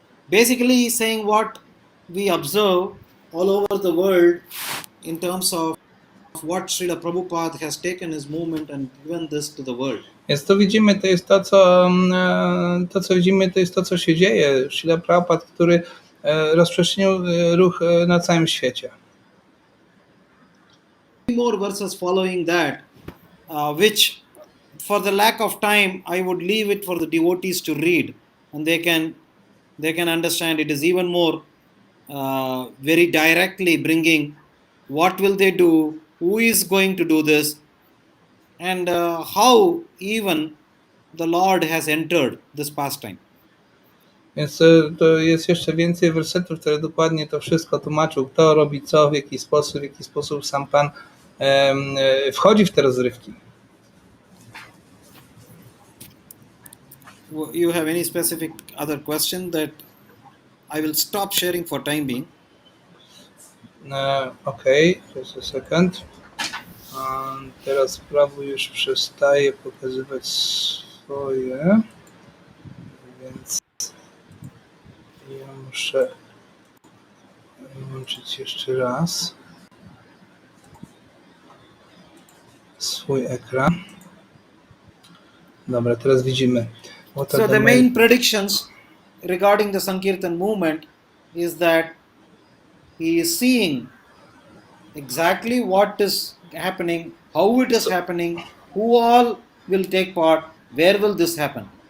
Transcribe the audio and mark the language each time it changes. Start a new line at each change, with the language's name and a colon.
English: Basically, he's saying what we observe all over the world in terms of what Srila Prabhupada has taken his movement and given this to the world.
Polish: Więc to widzimy, to jest co widzimy, to jest to, co się dzieje. Srila Prabhupada, który rozprzestrzenił ruch na całym świecie.
English: More verses following that, which for the lack of time, I would leave it for the devotees to read, and they can understand. It is even more very directly bringing what will they do, who is going to do this, and how even the Lord has entered this pastime. Więc to jest jeszcze więcej wersetów, które dokładnie to wszystko tłumaczył, kto robi co, w jaki sposób sam Pan wchodzi w te rozrywki. You have any specific other question that I will stop sharing for time being? Okay, just a second.
Polish: Teraz prawo już przestaje pokazywać swoje, więc ja muszę włączyć jeszcze raz swój ekran. Dobra, teraz widzimy.
English: So the main predictions regarding the Sankirtan movement is that he is seeing exactly what is happening, how it is happening, who all will take part, where will this happen.